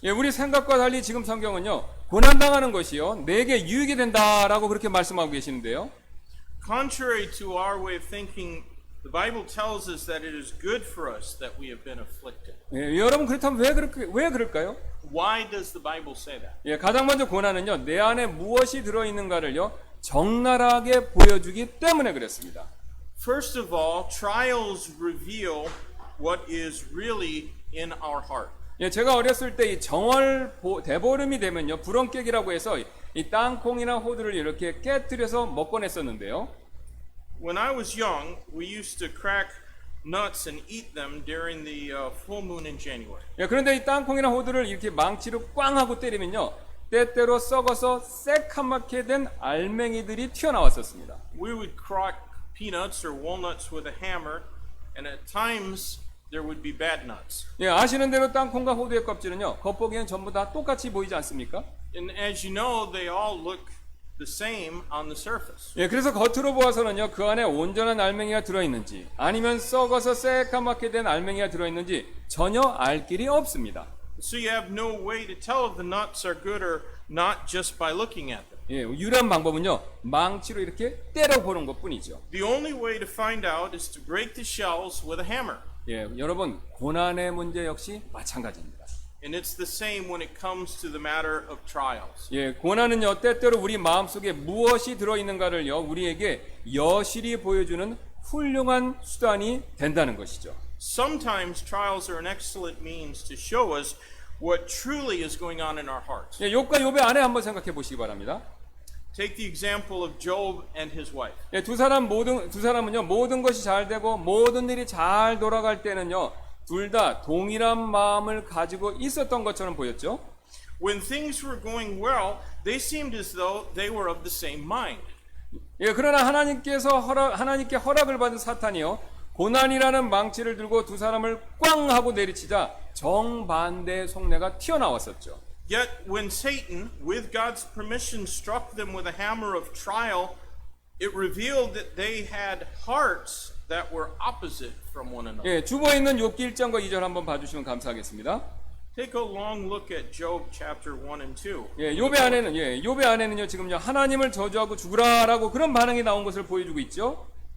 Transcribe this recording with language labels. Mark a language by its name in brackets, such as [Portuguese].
[Korean] 예, 우리 생각과 달리 지금 성경은요, 고난당하는 것이요, 내게 유익이 된다라고 그렇게 말씀하고 계시는데요. [English] Contrary to our way of thinking, the Bible tells us that it is good for us that we have been afflicted. [Korean] 예, 여러분, 그렇다면 왜 그럴까요? [English] Why does the Bible say that? [Korean] 예, 가장 먼저 고난은요, 내 안에 무엇이 들어있는가를요, 적나라하게 보여주기 때문에 그랬습니다. [English] First of all, trials reveal what is really in our heart. [Korean] 예, 제가 어렸을 때 이 정월 대보름이 되면요, 불엉깨기라고 해서 이 땅콩이나 호두를 이렇게 깨뜨려서 먹곤 했었는데요. [English] When I was young, we used to crack nuts and eat them during the full moon in January. [Korean] 예, 그런데 이 땅콩이나 호두를 이렇게 망치로 꽝 하고 때리면요, 때때로 썩어서 새카맣게 된 알맹이들이 튀어나왔었습니다. [English] We would crack peanuts or walnuts with a hammer, and at times there would be bad nuts. [Korean] 예, 아시는 대로 땅콩과 호두의 껍질은요, 겉보기엔 전부 다 똑같이 보이지 않습니까? [English] And as you know, they all look the same on the surface. [Korean] 예, 그래서 겉으로 보아서는요, 그 안에 온전한 알맹이가 들어있는지 아니면 썩어서 새까맣게 된 알맹이가 들어있는지 전혀 알 길이 없습니다. [English] So you have no way to tell if the nuts are good or not just by looking at them. [Korean] 예, 유일한 방법은요, 망치로 이렇게 때려보는 것뿐이죠. [English] The only way to find out is to break the shells with a hammer. [Korean] 예, 여러분, 고난의 문제 역시 마찬가지입니다. [English] And it's the same when it comes to the matter of trials. [Korean] 예, 고난은요, 때때로 우리 마음속에 무엇이 들어있는가를요, 우리에게 여실히 보여주는 훌륭한 수단이 된다는 것이죠. [English] Sometimes trials are an excellent means to show us what truly is going on in our hearts. [Korean] 예, 욥과 욥의 아내 한번 생각해 보시기 바랍니다. [English] Take the example of Job and his wife. [Korean] 예, 두 사람은요, 모든 것이 잘 되고 모든 일이 잘 돌아갈 때는요, 둘 다 동일한 마음을 가지고 있었던 것처럼 보였죠. [English] When things were going well, they seemed as though they were of the same mind. [Korean] 예, 그러나 하나님께 허락을 받은 사탄이요, 고난이라는 망치를 들고 두 사람을 꽝 하고 내리치자 정반대의 속내가 튀어나왔었죠. [English] Yet when Satan, with God's permission, struck them with a hammer of trial, it revealed that they had hearts that were opposite from one another. [Korean] 예, 주보에 있는 욥기 1장과 2절 한번 봐주시면 감사하겠습니다. [English] Take a long look at Job chapter 1 and 2. [Korean] 예, 욥의 아내는요, 지금요, 하나님을 저주하고 죽으라라고 그런 반응이 나온 것을 보여주고 있죠.